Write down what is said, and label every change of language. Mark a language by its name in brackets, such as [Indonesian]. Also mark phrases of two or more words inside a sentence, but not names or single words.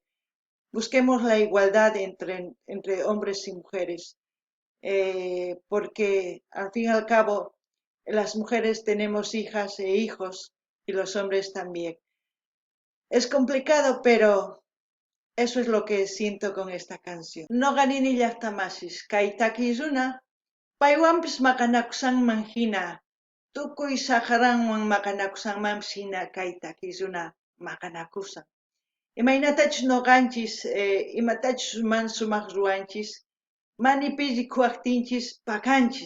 [Spanish] Busquemos la igualdad entre hombres y mujeres, porque al fin y al cabo las mujeres tenemos hijas e hijos y los hombres también. Es complicado, pero eso es lo que siento con esta canción. [Quechua] No ganini llaqtamasis, kay takiyuna, paywanpis maqanakusanman hina, tukuy saqaranwan maqanakusanmanpis hina kay takiyuna maqanakusan. Imaynatachus noqanchis, imatachus man sumaq ruwanchis, manipi rikuwaptinchis pakanchis.